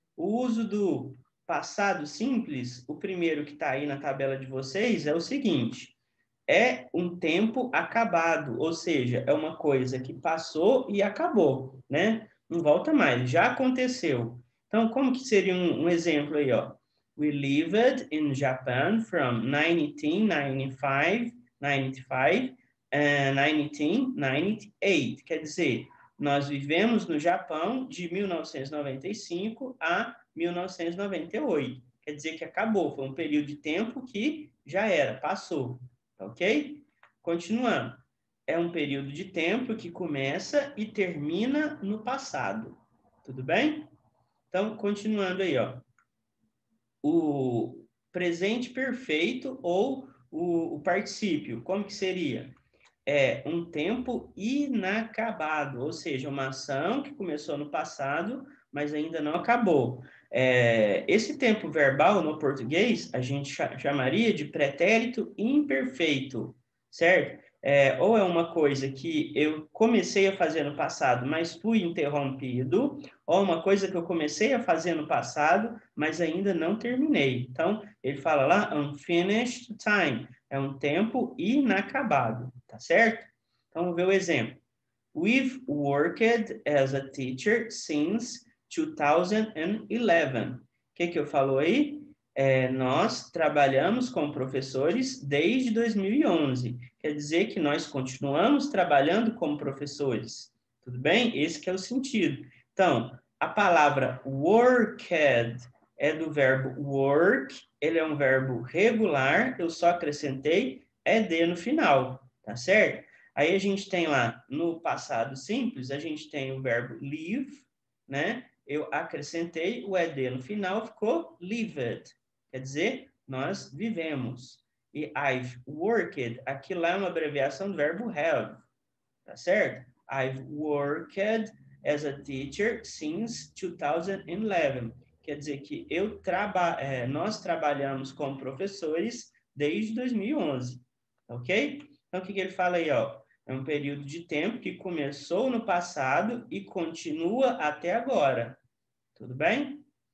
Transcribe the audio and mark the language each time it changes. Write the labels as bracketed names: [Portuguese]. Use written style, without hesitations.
[Portuguese] O uso do passado simples, o primeiro que está aí na tabela de vocês, é o seguinte: é um tempo acabado, ou seja, é uma coisa que passou e acabou, né? Não volta mais, já aconteceu. Então, como que seria um exemplo aí, ó? [English] We lived in Japan from 1995 and 1998. [Portuguese] Quer dizer, nós vivemos no Japão de 1995 a 1998. Quer dizer que acabou, foi um período de tempo que já era, passou. Ok? Continuando. É um período de tempo que começa e termina no passado. Tudo bem? Então, continuando aí, ó. O presente perfeito ou o particípio, como que seria? É um tempo inacabado, ou seja, uma ação que começou no passado, mas ainda não acabou. Esse tempo verbal no português a gente chamaria de pretérito imperfeito, certo? Ou é uma coisa que eu comecei a fazer no passado, mas fui interrompido, ou uma coisa que eu comecei a fazer no passado, mas ainda não terminei. Então, ele fala lá, [English] unfinished time, [Portuguese] é um tempo inacabado, tá certo? Então, vamos ver o exemplo. [English] We've worked as a teacher since 2011. [Portuguese] O que eu falo aí? Nós trabalhamos como professores desde 2011. Quer dizer que nós continuamos trabalhando como professores. Tudo bem? Esse que é o sentido. Então, a palavra worked é do verbo work, ele é um verbo regular, eu só acrescentei ed no final, tá certo? Aí a gente tem lá, no passado simples, a gente tem o verbo live, né? Eu acrescentei o ed no final, ficou lived. Quer dizer, nós vivemos. E I've worked, aqui lá é uma abreviação do verbo have, tá certo? [English] I've worked as a teacher since 2011. [Portuguese] Quer dizer que nós trabalhamos como professores desde 2011, ok? Então, o que ele fala aí, ó? É um período de tempo que começou no passado e continua até agora. Tudo bem?